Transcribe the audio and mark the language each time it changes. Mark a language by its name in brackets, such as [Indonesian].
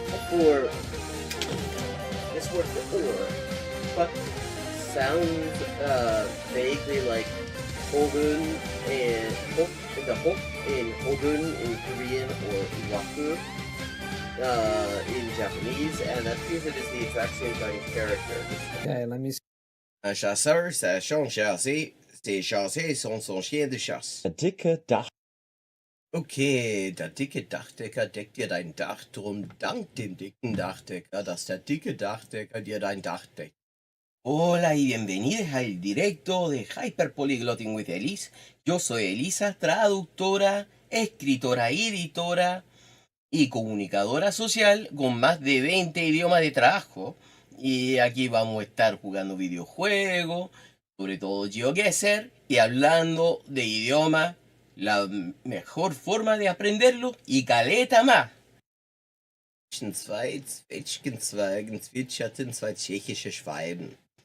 [English] For this word for or, but sounds vaguely like Hogun and the hok in Hogun in Korean or Waku in Japanese, and that appears it is the exact same kind of character. Okay, let me see. [French] Un chasseur sachant chasser, ses chassés sont son chien de chasse. [German] Der dicke Dach. Okay, der dicke Dachdecker deckt dir dein Dach, drum dank dem dicken Dachdecker, dass der dicke Dachdecker dir dein Dach deckt. [Spanish] Hola y bienvenidos al directo de Hyperpolyglotting with Elise. Yo soy Elisa, traductora, escritora y editora y comunicadora social con más de 20 idiomas de trabajo. Y aquí vamos a estar jugando videojuegos, sobre todo GeoGuessr, y hablando de idiomas, la mejor forma de aprenderlo y caleta más. [German] Zwei Zwetschgenzweigen zwitscherten zwei tschechische Schwalben.